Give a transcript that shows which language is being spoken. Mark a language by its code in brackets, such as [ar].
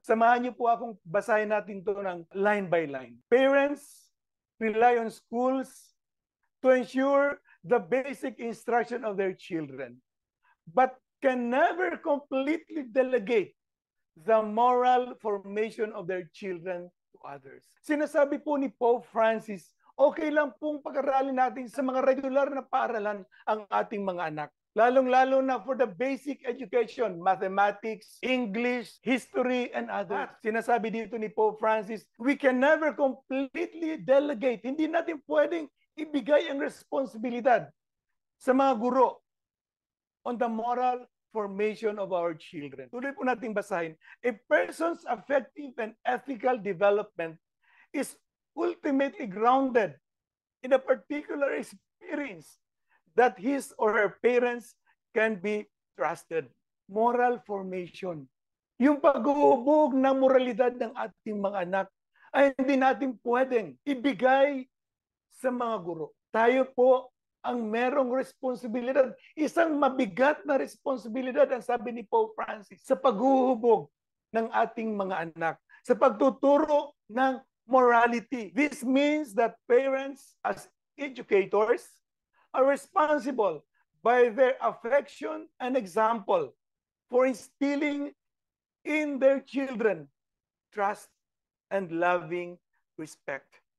[tl] Samahan niyo po akong basahin natin to ng [en] line by line. Parents rely on schools to ensure the basic instruction of their children, but can never completely delegate the moral formation of their children to others. [tl] Sinasabi po ni Pope Francis, okay lang pong pag-aralin natin sa mga regular na paaralan ang ating mga anak. Lalong-lalo na [en] for the basic education, mathematics, English, history, and others. [tl] Sinasabi dito ni [en] Pope Francis, we can never completely delegate. [tl] Hindi natin pwedeng ibigay ang responsibilidad sa mga guro [en] on the moral formation of our children. [tl] Tuloy po natin basahin. [en] A person's effective and ethical development is ultimately grounded in a particular experience that his or her parents can be trusted. Moral formation. [tl] Yung pag-uubog ng moralidad ng ating mga anak ay hindi natin pwedeng ibigay sa mga guro. Tayo po ang merong responsibilidad. Isang mabigat na responsibilidad ang sabi ni Pope Francis sa pag-uhubog ng ating mga anak, sa pagtuturo ng morality. [en] This means that parents as educators are responsible by their affection and example for instilling in their children trust and loving respect.